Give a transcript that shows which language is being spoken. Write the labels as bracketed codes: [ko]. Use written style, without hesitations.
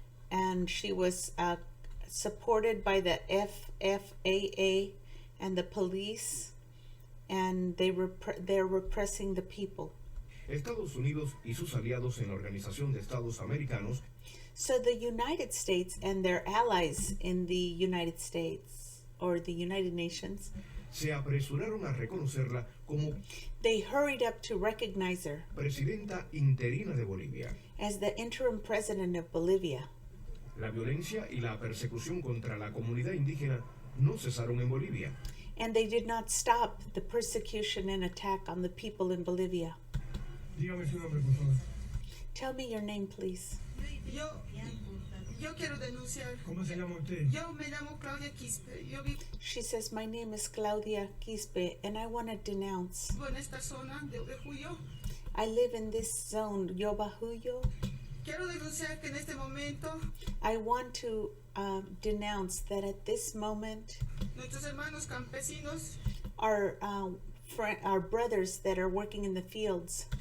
[en] And she was supported by the FFAA and the police, and they're repressing the people. [es] Estados Unidos y sus aliados en la Organización de Estados Americanos [en] So the United States and their allies in the United States, or the United Nations, [es] se apresuraron a reconocerla como [en] they hurried up to recognize her [es] presidenta interina de Bolivia. [en] as the interim president of Bolivia. [es] La violencia y la persecución contra la comunidad indígena no cesaron en Bolivia. [en] And they did not stop the persecution and attack on the people in Bolivia. [es] Dígame su nombre, por favor. [en] Tell me your name, please. [es] Yo quiero denunciar. ¿Cómo se llama usted? Yo me llamo Claudia Quispe. Yo vivo [en] She says, my name is Claudia Quispe, and I want to denounce. [es] en esta zona de Ovejuyo. [en] I live in this zone, Yobahuyo. [es] Quiero denunciar que en este momento [en] I want to denounce that at this moment, [es] nuestros hermanos campesinos [en] our brothers that are working in the fields